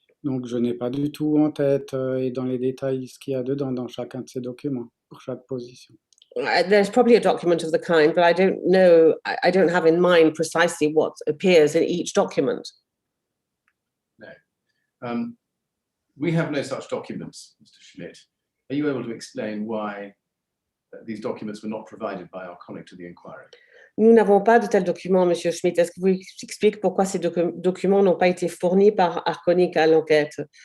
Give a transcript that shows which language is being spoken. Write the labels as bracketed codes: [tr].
[fr] Donc, je n'ai pas du tout en tête et dans les détails ce qu'il y a dedans dans chacun de ces documents, pour chaque position. [en] There's probably a document of the kind, but I don't know. I don't have in mind precisely what appears in each document. No. We have no such documents, Mr. Schmidt. Are you able to explain why these documents were not provided by Arconic to the inquiry? [fr] Nous n'avons pas de tels documents, Monsieur Schmidt. Est-ce que vous expliquez pourquoi ces documents n'ont pas été fournis par Arconic à l'enquête?